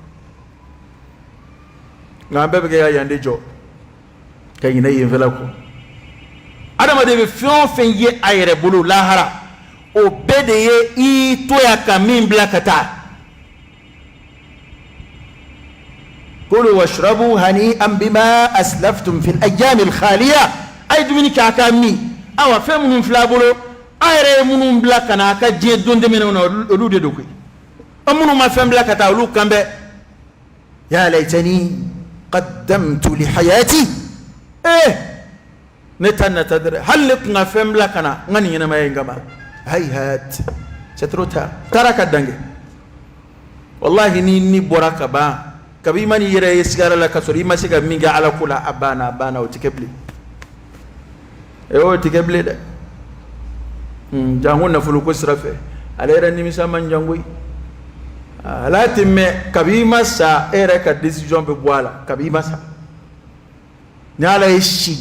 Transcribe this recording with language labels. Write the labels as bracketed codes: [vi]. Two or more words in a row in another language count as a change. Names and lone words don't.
[bm] nka an bɛɛ bɛ kɛ ka yan de jɔ ka ɲinɛ yenfɛla kɔ adamaden bɛ fɛn o fɛn ye a yɛrɛ bolo lahara o bɛɛ de ye i to yan ka min bila ka taa [ar] كلوا واشربوا هنيئا بما أسلفتم في الأيام الخالية [bm] a ye dumuni kɛ a ka min awa fɛn minnu filɛ a bolo a yɛrɛ ye minnu bila ka na a ka diɲɛ don tɛmɛnenw na olu de don koyi an minnu ma fɛn bila ka taa olu kan bɛ [ar] يا ليتني قدمت لحياتي [bm] ne ta nata dɛrɛ hali ne tun ka fɛn bila ka na n ka nin ɲɛnamaya in kama hayhat [fr] c'est trop tard [bm] taara ka dan kɛ wallahi ni bɔra ka ban kabi i ma n'i yɛrɛ ye sigara la ka sɔrɔ i ma se ka min kɛ Ala ko la a banna o tɛ kɛ bilen o tɛ kɛ bilen dɛ jango nafolo ko sira fɛ ale yɛrɛ nimisa man jango ye ala tɛ mɛn kabi i ma sa e yɛrɛ ka décision bɛ bɔ a la kabi i ma sa ni Ala ye si